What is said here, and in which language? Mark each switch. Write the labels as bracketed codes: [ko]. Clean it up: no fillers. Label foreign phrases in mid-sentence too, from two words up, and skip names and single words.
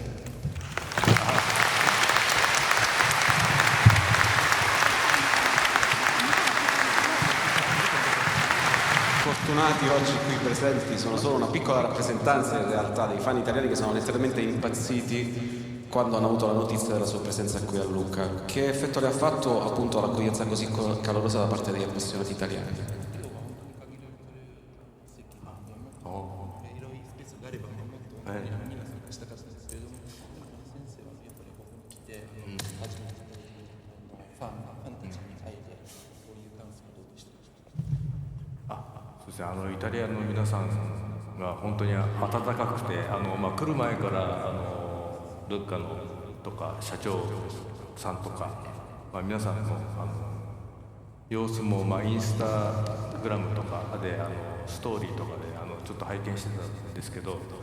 [it] Fortunati oggi qui presenti, sono solo una piccola rappresentanza in realtà dei fan italiani che sono letteralmente impazziti quando hanno avuto la notizia della sua presenza qui a Lucca. Che effetto le ha fatto appunto l'accoglienza così calorosa da parte degli appassionati italiani? [ja] みんな参加したかったですけれども、先生はやっぱりここに来て初めてファンたちに会えてこういう感想をどうしてました？そうですね、イタリアの皆さんが本当に温かくて、来る前からルッカのとか社長さんとか、皆さんの様子も、インスタグラムとかでストーリーとかでちょっと拝見してたんですけど、